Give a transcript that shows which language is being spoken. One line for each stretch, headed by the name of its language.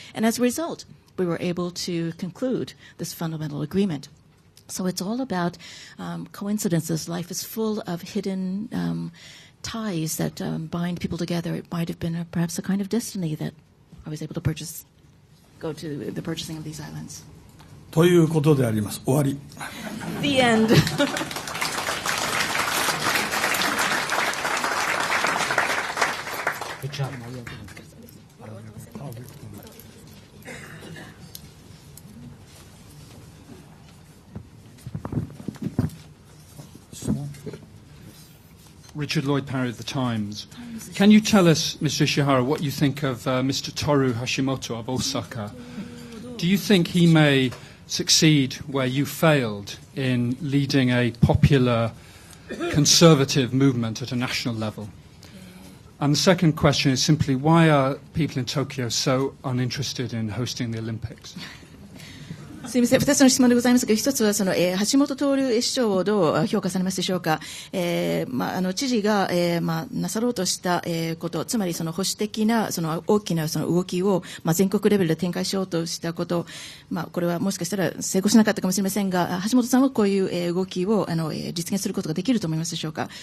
English: And as a result, we were able to conclude this fundamental agreement. So it's all about coincidences. Life is full of hidden ties that bind people together. It might have been perhaps a kind of destiny that I was able to go to the purchasing of these islands.
Japanese: ということであります。終わり。
English: The end. Good job. Richard Lloyd Parry of The Times. Can you tell us, Mr. Ishihara, what you think of Mr. Toru Hashimoto of Osaka? Do you think he may succeed where you failed in leading a popular conservative movement at a national level? And the second question is simply, why are people in Tokyo so uninterested in hosting the Olympics?
Japanese: すみません、2つの質問でございますが、一つはその、橋本徹市長をどう評価されますでしょうか。知事が、なさろうとした、こと、つまりその保守的なその大きなその動きを、全国レベルで展開しようとしたこと、これはもしかしたら成功しなかったかもしれませんが、橋本さんはこういう、動きを実現することができると思いますでしょうか。